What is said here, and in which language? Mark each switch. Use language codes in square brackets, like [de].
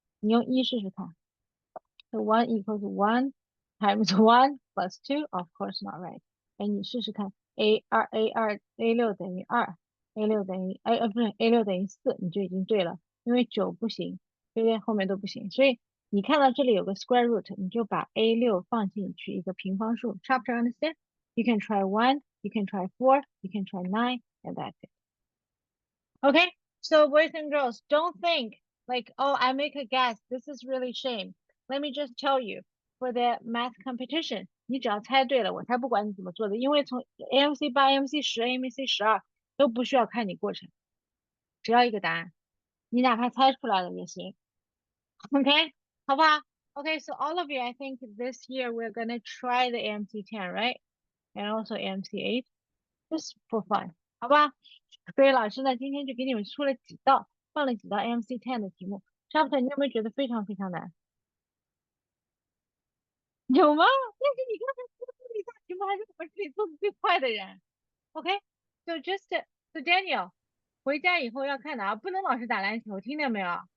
[zh] 你用1试试看。 [en] So 1 equals 1 times 1 plus 2, of course not right. [zh] 哎，你试试看，A6等于2，A6等于不是 A6等于4，你就已经对了，因为9不行，对不对？后面都不行，所以你看到这里有个 square root，你就把 A6放进去一个平方数。 [en] Chapter understand? You can try 1, you can try 4, you can try 9, and that's it. Okay, so boys and girls, don't think like, oh, I make a guess. This is really shame. Let me just tell you, for the math competition, [zh] 你只要猜对了，我才不管你怎么做的，因为从 AMC 8、AMC 10、AMC 12都不需要看你过程，只要一个答案，你哪怕猜出来了也行。 [en] OK， [zh] 好不好？ [en] Okay, so all of you, I think this year we're gonna try the AMC 10, right? And also AMC 8, just for fun, [zh] 好吧？所以老师呢，今天就给你们出了几道，放了几道 AMC 10的题目。 Chapter，你有没有觉得非常非常难？有吗？但是你刚才出的这道题目还是我们这里做的最快的人。 [en] OK，so so [zh] Daniel，回家以后要看的啊，不能老是打篮球，听见没有？